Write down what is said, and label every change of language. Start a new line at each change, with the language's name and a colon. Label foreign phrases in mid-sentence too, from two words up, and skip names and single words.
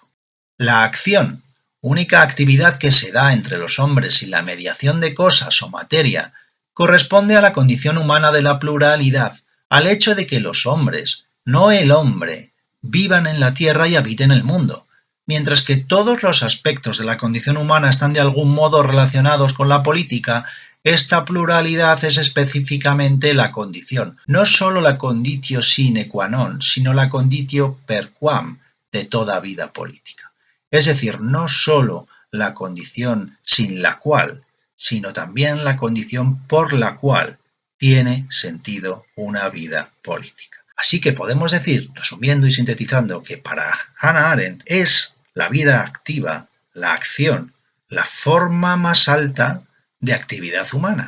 Spanish: La acción, única actividad que se da entre los hombres y la mediación de cosas o materia, corresponde a la condición humana de la pluralidad, al hecho de que los hombres, no el hombre, vivan en la tierra y habiten el mundo. Mientras que todos los aspectos de la condición humana están de algún modo relacionados con la política, esta pluralidad es específicamente la condición, no solo la
Latin: conditio sine qua non,
Spanish: sino la
Latin: conditio per quam
Spanish: de toda vida política. Es decir, no solo la condición sin la cual, sino también la condición por la cual tiene sentido una vida política. Así que podemos decir, resumiendo y sintetizando, que para Hannah Arendt es la vida activa, la acción, la forma más alta de actividad humana.